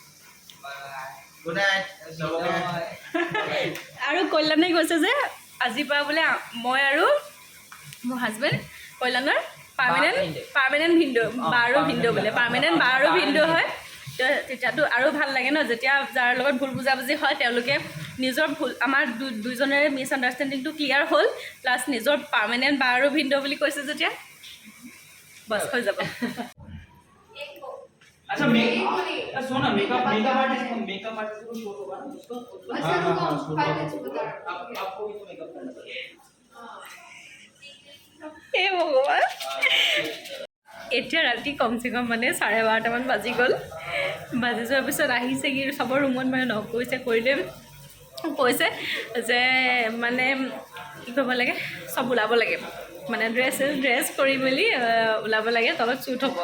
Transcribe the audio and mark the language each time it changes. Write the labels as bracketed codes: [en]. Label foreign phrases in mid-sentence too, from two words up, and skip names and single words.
[as] আৰু কল্যাণে কৈছে যে আজিৰ পৰা বোলে মই আৰু মোৰ হাজবেণ্ড কল্যাণৰ পাৰ্মানেণ্ট ভিনদেউ বা আৰু ভিনদেউ বোলে পাৰ্মানেণ্ট বা আৰু ভিনদেউ হয় তেতিয়াতো আৰু ভাল লাগে ন যেতিয়া যাৰ লগত ভুল বুজাবুজি হয় তেওঁলোকে নিজৰ ভুল আমাৰ দুইজনৰে [en] miss understanding [as] ক্লিয়াৰ হ'ল প্লাছ নিজৰ পাৰ্মানেণ্ট বা আৰু ভিনদেউ বুলি কৈছে যেতিয়া বছ হৈ যাব [hi] अच्छा सुनो [en] makeup artist [hi] को शो होगा ना उसको अच्छा आपको भी तो मेकअप करना पड़ेगा हे भगवान [as] এতিয়া ৰাতি কমচে কম মানে 12:30মান বাজি গ'ল। বাজি যোৱাৰ পিছত আহিছে কি চবৰ ৰুমত মানে নক কৰিছে, কৰিলে কৈছে যে মানে কি কৰিব লাগে, চব ওলাব লাগে, মানে ড্ৰেছ কৰি মেলি ওলাব লাগে, তলত শ্বুট হ'ব।